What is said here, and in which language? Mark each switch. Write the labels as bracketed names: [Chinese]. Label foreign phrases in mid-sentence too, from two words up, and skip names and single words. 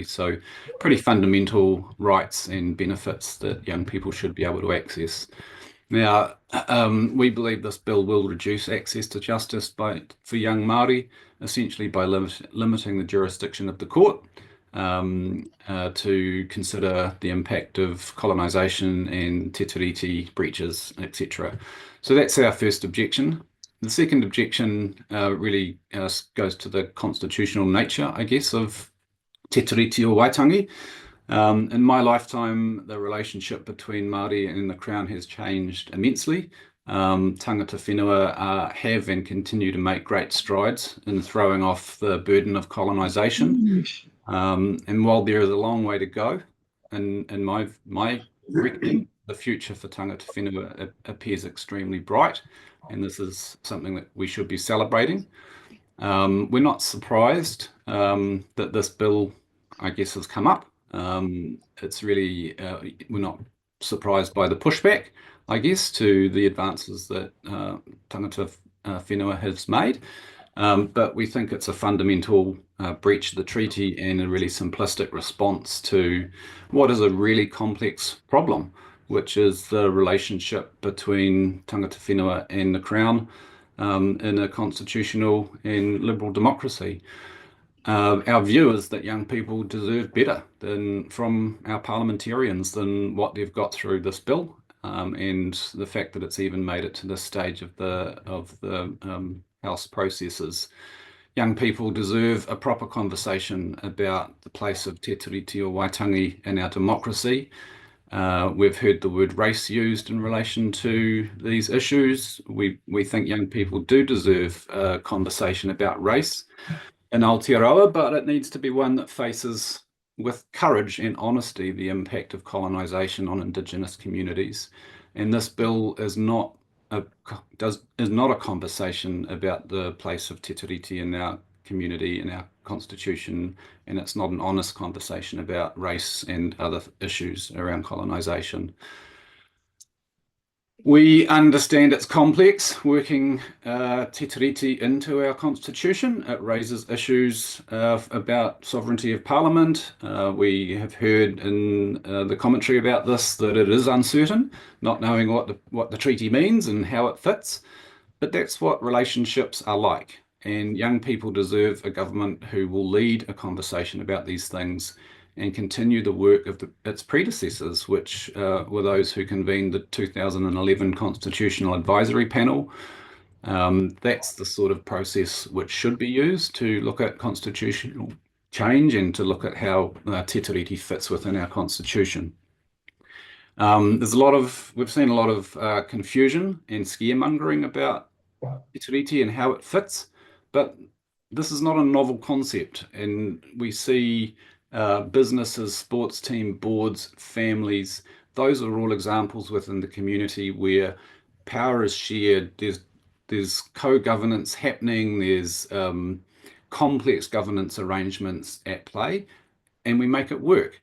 [English] So pretty fundamental rights and benefits that young people should be able to access. Now, we believe this bill will reduce access to justice for young Māori, essentially by limiting the jurisdiction of the court to consider the impact of colonisation and [Māori] te tiriti [English] breaches, etc. So that's our first objection. The second objection really goes to the constitutional nature, I guess, of [Māori] te tiriti o Waitangi. [English] In my lifetime, the relationship between Māori and the Crown has changed immensely. [Māori] Tangata whenua [English] have and continue to make great strides in throwing off the burden of colonisation. And while there is a long way to go, in my reckoning, the future for [Māori] tangata whenua [English] appears extremely bright, and this is something that we should be celebrating. We're not surprised that this bill, I guess, has come up. It's really, we're not surprised by the pushback, I guess, to the advances that [Māori] tangata whenua [English] has made. But we think it's a fundamental breach of the treaty and a really simplistic response to what is a really complex problem, which is the relationship between [Māori] tangata whenua [English] and the Crown in a constitutional and liberal democracy. Our view is that young people deserve better from our parliamentarians than what they've got through this bill, and the fact that it's even made it to this stage of the House processes. Young people deserve a proper conversation about the place of [Māori] te tiriti o Waitangi [English] in our democracy. We've heard the word race used in relation to these issues. We think young people do deserve a conversation about race in Aotearoa, but it needs to be one that faces with courage and honesty the impact of colonisation on Indigenous communities. And this bill is not a conversation about the place of [Māori] te tiriti [English] in our community, in our constitution, and it's not an honest conversation about race and other issues around colonisation. We understand it's complex working [Māori] te tiriti [English] into our constitution. It raises issues about sovereignty of parliament. We have heard in the commentary about this that it is uncertain, not knowing what the treaty means and how it fits. But that's what relationships are like. And young people deserve a government who will lead a conversation about these things and continue the work of its predecessors, which were those who convened the 2011 Constitutional Advisory Panel. That's the sort of process which should be used to look at constitutional change and to look at how [Māori] te tiriti [English] fits within our constitution. We've seen a lot of confusion and scaremongering about [Māori] te tiriti [English] and how it fits, but this is not a novel concept, and we see businesses, sports team boards, families, those are all examples within the community where power is shared, there's co-governance happening, there's complex governance arrangements at play, and we make it work.